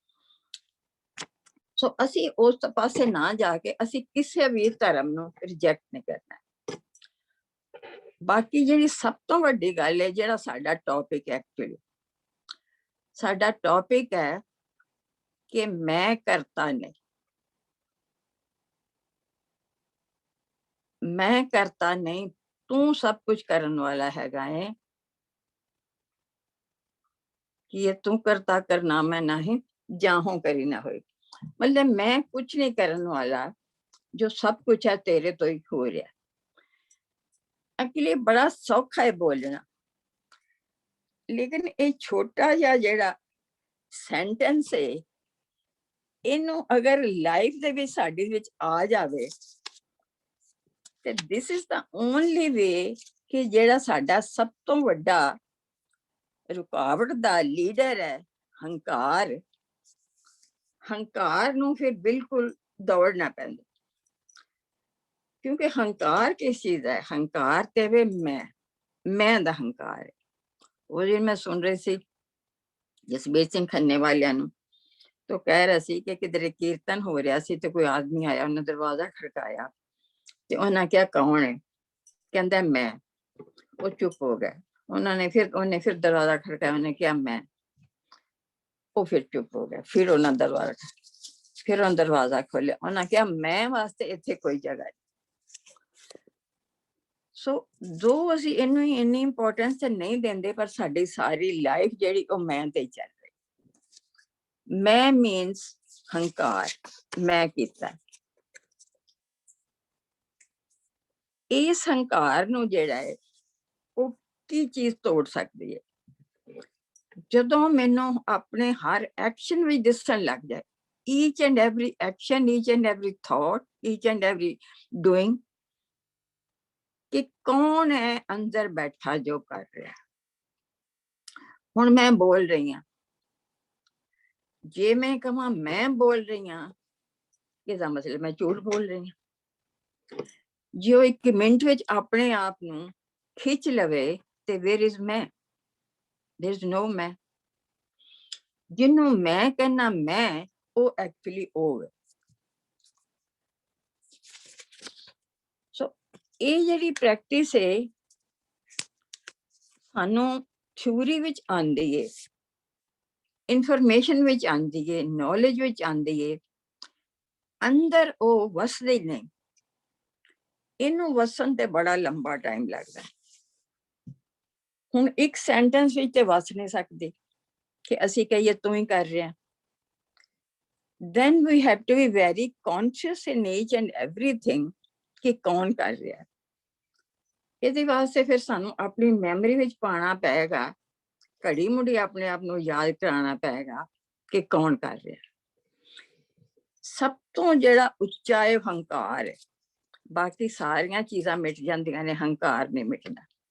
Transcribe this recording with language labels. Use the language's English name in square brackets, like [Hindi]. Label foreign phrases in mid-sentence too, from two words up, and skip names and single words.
[Punjabi] ਸੋ ਅਸੀਂ ਉਸ ਪਾਸੇ ਨਾ ਜਾ ਕੇ ਅਸੀਂ ਕਿਸੇ ਵੀ ਧਰਮ ਨੂੰ ਰਿਜੈਕਟ ਨਹੀਂ ਕਰਨਾ। ਬਾਕੀ ਜਿਹੜੀ ਸਭ ਤੋਂ ਵੱਡੀ ਗੱਲ ਹੈ, ਜਿਹੜਾ ਸਾਡਾ [English] topic actually [Punjabi] ਸਾਡਾ ਟੌਪਿਕ ਹੈ ਕਿ ਮੈਂ ਕਰਤਾ ਨਹੀਂ। ਮੈਂ ਕਰਤਾ ਨਹੀਂ, ਤੂ ਸਭ ਕੁਛ ਕਰਨ ਵਾਲਾ ਹੈਗਾ ਹੈ, ਕਿ ਯੇ ਤੂ ਕਰਤਾ ਕਰਨਾ ਮੈਂ ਨਹੀਂ, ਜਾਹੂ ਕਰੀ ਨਾ ਹੋਏ। ਮਤਲਬ ਮੈਂ ਕੁਛ ਨਹੀਂ ਕਰਨ ਵਾਲਾ, ਜੋ ਸਭ ਕੁਛ ਹੈ ਤੇਰੇ ਤੋਂ ਹੀ ਹੋ ਰਿਹਾ। ਅਕੇਲੇ ਬੜਾ ਸੌਖਾ ਹੈ ਬੋਲਣਾ, ਲੇਕਿਨ ਯੇ ਛੋਟਾ ਜਿਹਾ ਜਿਹੜਾ ਸੈਂਟੈਂਸ ਹੈ, ਇਹਨੂੰ ਅਗਰ ਲਾਈਫ ਦੇ ਵਿੱਚ ਸਾਡੀ ਵਿੱਚ ਆ ਜਾਵੇ ਤੇ [English] this is the only way [Punjabi] ਕਿ ਜਿਹੜਾ ਸਾਡਾ ਸਭ ਤੋਂ ਵੱਡਾ ਰੁਕਾਵਟ ਦਾ ਲੀਡਰ ਹੈ ਹੰਕਾਰ, ਹੰਕਾਰ ਨੂੰ ਫਿਰ ਬਿਲਕੁਲ ਦੌੜਨਾ ਪੈਂਦਾ। ਕਿਉਂਕਿ ਹੰਕਾਰ ਕਿਸ ਚੀਜ਼ ਹੈ? ਹੰਕਾਰ ਤੇ ਵੇ ਮੈਂ ਦਾ ਹੰਕਾਰ ਹੈ। ਉਹ ਦਿਨ ਮੈਂ ਸੁਣ ਰਹੀ ਸੀ ਜਸਬੀਰ ਸਿੰਘ ਖੰਨੇ ਵਾਲਿਆਂ ਨੂੰ, ਤੋ ਕਹਿ ਰਿਹਾ ਸੀ ਕਿ ਕਿਧਰੇ ਕੀਰਤਨ ਹੋ ਰਿਹਾ ਸੀ ਤੇ ਕੋਈ ਆਦਮੀ ਆਇਆ, ਉਹਨੇ ਦਰਵਾਜ਼ਾ ਖੜਕਾਇਆ ਤੇ ਉਹਨੇ ਕਿਹਾ ਕੌਣ ਹੈ? ਕਹਿੰਦਾ ਮੈਂ। ਉਹ ਚੁੱਪ ਹੋ ਗਏ। ਉਹਨੇ ਫਿਰ ਦਰਵਾਜ਼ਾ ਖੜਕਾਇਆ, ਉਹਨੇ ਕਿਹਾ ਮੈਂ। ਉਹ ਫਿਰ ਚੁੱਪ ਹੋ ਗਏ। ਫਿਰ ਉਹਨੇ ਦਰਵਾਜ਼ਾ ਖੋਲ੍ਹਿਆ, ਉਹਨੇ ਕਿਹਾ ਮੈਂ ਵਾਸਤੇ ਇੱਥੇ ਕੋਈ ਜਗ੍ਹਾ ਨਹੀਂ। ਸੋ ਜੋ ਅਸੀਂ ਇਹਨੂੰ ਇੰਨੀ ਇੰਪੋਰਟੈਂਸ ਤੇ ਨਹੀਂ ਦਿੰਦੇ, ਪਰ ਸਾਡੀ ਸਾਰੀ ਲਾਈਫ ਜਿਹੜੀ ਓ ਮੈਂ ਤੇ ਚੱਲ ਰਹੀ। ਮੈਂ ਮੀਨਜ਼ ਹੰਕਾਰ, ਮੈਂ ਕੀਤਾ। ਇਸ ਹੰਕਾਰ ਨੂੰ ਜਿਹੜਾ ਹੈ ਉਹ ਕੀ ਚੀਜ਼ ਤੋੜ ਸਕਦੀ ਹੈ? ਜਦੋਂ ਮੈਨੂੰ ਆਪਣੇ ਹਰ ਐਕਸ਼ਨ ਵਿੱਚ ਦਿਸਣ ਲੱਗ ਜਾਏ, [English] each and every action, each and every thought, each and every doing, [Punjabi] ਕਿ ਕੌਣ ਹੈ ਅੰਦਰ ਬੈਠਾ ਜੋ ਕਰ ਰਿਹਾ। ਹੁਣ ਮੈਂ ਬੋਲ ਰਹੀ ਹਾਂ, ਜੇ ਮੈਂ ਕਹਾਂ ਮੈਂ ਬੋਲ ਰਹੀ ਹਾਂ, ਇਹਦਾ ਮਤਲਬ ਮੈਂ ਝੂਠ ਬੋਲ ਰਹੀ ਹਾਂ। ਜੇ ਉਹ 1 ਮਿੰਟ ਵਿੱਚ ਆਪਣੇ ਆਪ ਨੂੰ ਖਿੱਚ ਲਵੇ ਤੇ [English] where is [Punjabi] ਮੈਂ? [English] there is no [Punjabi] ਮੈਂ। ਜਿਹਨੂੰ ਮੈਂ ਕਹਿਣਾ ਮੈਂ, ਉਹ ਐਕਚੁਅਲੀ ਉਹ ਹੈ। ਸੋ ਇਹ ਜਿਹੜੀ ਪ੍ਰੈਕਟਿਸ ਹੈ ਸਾਨੂੰ ਥਿਊਰੀ ਵਿੱਚ ਆਂਦੀ ਹੈ, ਇਨਫੋਰਮੇਸ਼ਨ ਵਿੱਚ ਆਂਦੀ ਹੈ, ਨੌਲੇਜ ਵਿੱਚ ਆਂਦੀ ਹੈ, ਅੰਦਰ ਉਹ ਵਸਦੇ ਨਹੀਂ। ਇਹਨੂੰ ਵਸਣ ਤੇ ਬੜਾ ਲੰਬਾ ਟਾਈਮ ਲੱਗਦਾ। ਹੁਣ ਇੱਕ ਸੈਂਟੈਂਸ ਵਿੱਚ ਤੇ ਵਸ ਨਹੀਂ ਸਕਦੀ ਕਿ ਅਸੀਂ ਕਹੀਏ ਤੂੰ ਹੀ ਕਰ ਰਿਹਾ। [English] then we have to be very conscious in each and everything [Punjabi] ਕਿ ਕੌਣ ਕਰ ਰਿਹਾ। ਇਹਦੇ ਵਾਸਤੇ ਫਿਰ ਸਾਨੂੰ ਆਪਣੀ ਮੈਮਰੀ ਵਿੱਚ ਪਾਉਣਾ ਪਏਗਾ, ਘੜੀ ਮੁੜੀ ਆਪਣੇ ਆਪ ਨੂੰ ਯਾਦ ਕਰਾਉਣਾ ਪਏਗਾ ਕਿ ਕੌਣ ਕਰ ਰਿਹਾ। ਸਭ ਤੋਂ ਜਿਹੜਾ ਉੱਚਾ ਹੈ ਹੰਕਾਰ ਹੈ। ਬਾਕੀ ਸਾਰੀਆਂ ਚੀਜ਼ਾਂ ਮਿਟ ਜਾਂਦੀਆਂ ਨੇ, ਹੰਕਾਰ ਨਹੀਂ ਮਿਟਦਾ।